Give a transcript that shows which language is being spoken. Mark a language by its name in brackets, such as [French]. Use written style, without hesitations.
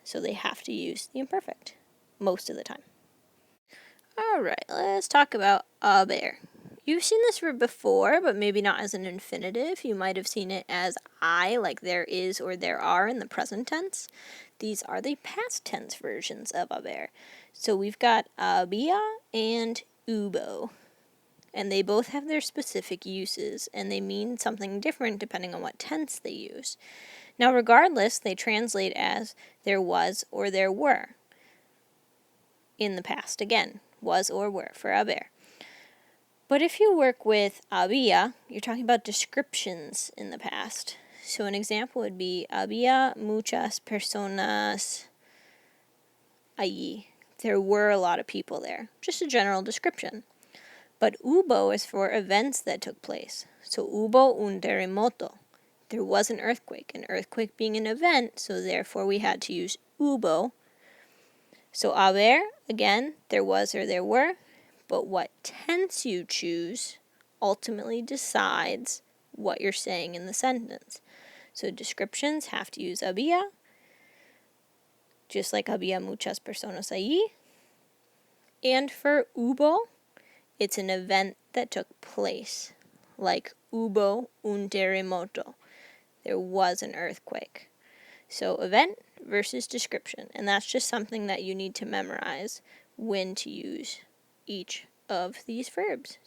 [English] So they have to use the imperfect most of the time. Alright, let's talk about HABER. You've seen this verb before, but maybe not as an infinitive. You might have seen it as I, like there is or there are in the present tense. These are the past tense versions of HABER. So we've got había and hubo. And they both have their specific uses, and they mean something different depending on what tense they use. Now, regardless, they translate as there was or there were. In the past, again, was or were for haber. But if you work with había, you're talking about descriptions in the past. So an example would be, [Spanish] había muchas personas allí. [English] There were a lot of people there. Just a general description. But hubo is for events that took place. So [Spanish] hubo un terremoto. [English] There was an earthquake being an event, so therefore we had to use hubo. So haber, again, there was or there were, but what tense you choose ultimately decides what you're saying in the sentence. So descriptions have to use había, just like [Spanish] había muchas personas allí. [English] And for hubo, it's an event that took place, like [Spanish] hubo un terremoto. [English] There was an earthquake. So event versus description, and that's just something that you need to memorize when to use each of these verbs.